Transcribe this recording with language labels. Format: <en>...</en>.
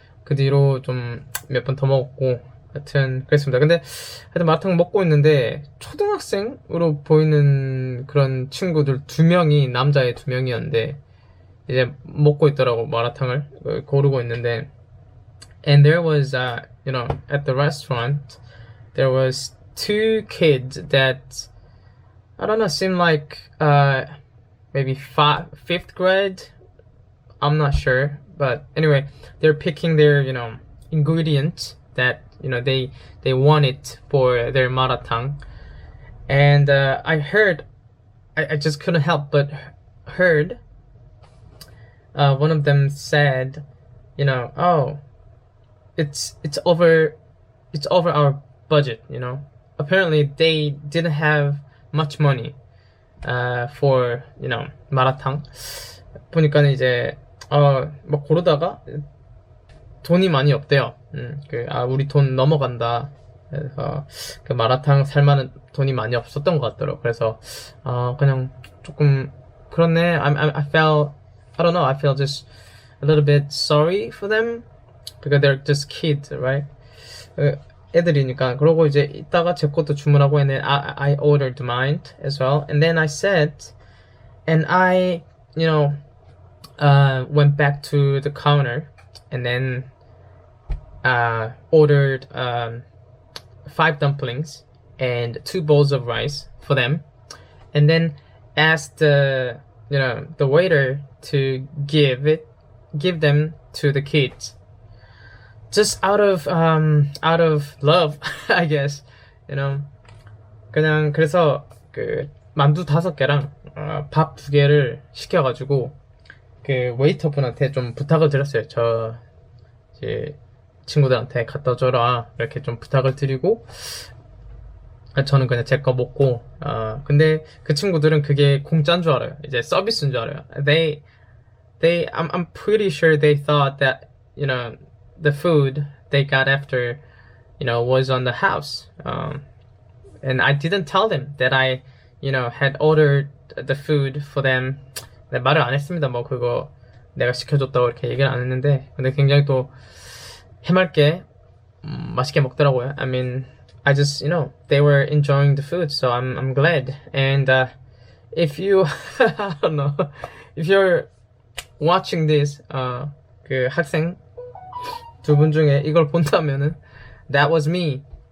<ko>그 뒤로 좀 몇 번 더 먹었고, 하여튼 그랬습니다. 근데 하여튼 마라탕 먹고 있는데 초등학생으로 보이는 그런 친구들 2명이 남자애 2명이었는데 이제 먹고 있더라고 마라탕을 고르고 있는데</ko> <en>and there was you know at the restaurant there was 2 kids that I don't know seemed like maybe 5th grade. I'm not sure, but anyway, they're picking their, you know, ingredients that, you know, they want it for their maratang. And I heard, I just couldn't help but heard one of them said, you know, oh, it's over our budget, you know. Apparently they didn't have much money for, you know, 마라탕.</en> <ko>보니까는 이제 막 고르다가 돈이 많이 없대요. 우리 돈 넘어간다. 그래서 그 마라탕 살 만한 돈이 많이 없었던 것 같더라고. 그래서 그냥 조금 그렇네.</ko> <en>I felt I don't know. I feel just a little bit sorry for them because they're just kids, right?</en> <ko>애들이니까. 그러고 이제 이따가 제 것도 주문하고</ko> <en>and then I ordered mine as well. And then I said, and I, you know, went back to the counter and then ordered 5 dumplings and 2 bowls of rice for them, and then asked the waiter to give them to the kids. Just out of love, I guess, you know.</en> <ko>그냥 그래서 그 만두 5개랑 밥 2개를 시켜가지고 그 웨이터분한테 좀 부탁을 드렸어요. 저 이제 친구들한테 갖다 줘라 이렇게 좀 부탁을 드리고 저는 그냥 제 거 먹고 근데 그 친구들은 그게 공짜인 줄 알아요. 이제 서비스인 줄 알아요.</ko> <en>I'm pretty sure they thought that, you know, the food they got after, you know, was on the house. And I didn't tell them that I, you know, had ordered the food for them.</en> <ko>네, 말을 안 했습니다. 뭐 그거 내가 시켜줬다고 이렇게 얘기를 안 했는데 근데 굉장히 또 해맑게 맛있게 먹더라고요.</ko> <en>I mean, I just, you know, they were enjoying the food, so I'm glad. And if you, I don't know, if you're watching this,</en> <ko>그 학생 2분 중에 이걸 본다면은</ko> <en>that was me.</en>